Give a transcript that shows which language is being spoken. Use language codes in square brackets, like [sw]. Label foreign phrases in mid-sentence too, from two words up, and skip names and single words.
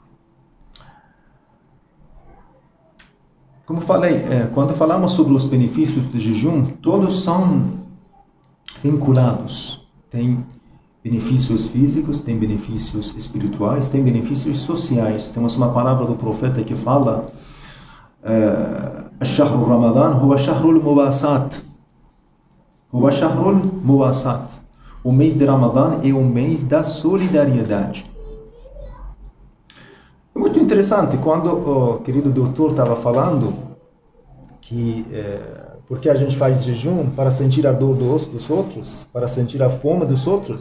[pt] como falei, quando falamos sobre os benefícios do jejum, todos são vinculados. Tem benefícios físicos, tem benefícios espirituais, tem benefícios sociais. Temos uma palavra do profeta que fala: [ar] "الشهر رمضان هو شهر المواساة." هو شهر المواساة. [pt] O mês de Ramadã é o mês da solidariedade. É muito interessante quando o querido doutor estava falando que porque a gente faz jejum para sentir a dor dos outros, para sentir a fome dos outros.